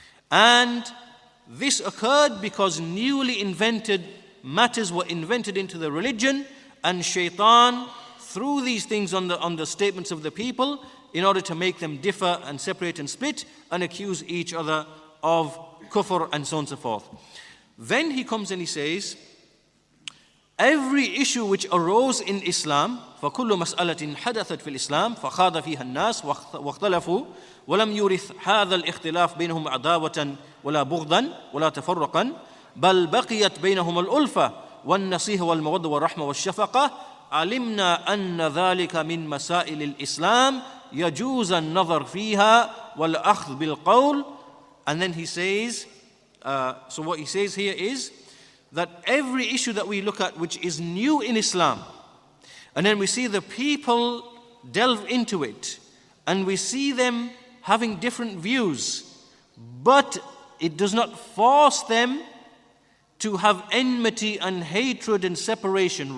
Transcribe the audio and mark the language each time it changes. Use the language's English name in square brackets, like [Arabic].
[English] And this occurred because newly invented matters were invented into the religion, and shaitan threw these things on the statements of the people in order to make them differ and separate and split and accuse each other of kufr and so on and so forth. Then he comes and he says, every issue which arose in Islam, [Arabic] فَكُلُّ مَسْأَلَةٍ حَدَثَتْ فِي الْإِسْلام فَخَاضَ فِيهَا النَّاسِ وَاخْتَلَفُوا وَلَمْ يُورِثْ هَذَا الْإِخْتِلَافِ بَيْنَهُمْ عَدَاوَةً وَلَا بُغْضًا وَلَا تَفَرُّقًا بَلْ بَقِيَتْ بَيْنَهُمُ الْأُلْفَةُ والنصيحة والمودة والرحمة والشفقة علمنا أن ذلك من مسائل الإسلام يجوز النظر فيها والأخذ بالقول. [English] And then he says, so what he says here is that every issue that we look at which is new in Islam, and then we see the people delve into it, and we see them having different views, but it does not force them to have enmity and hatred and separation.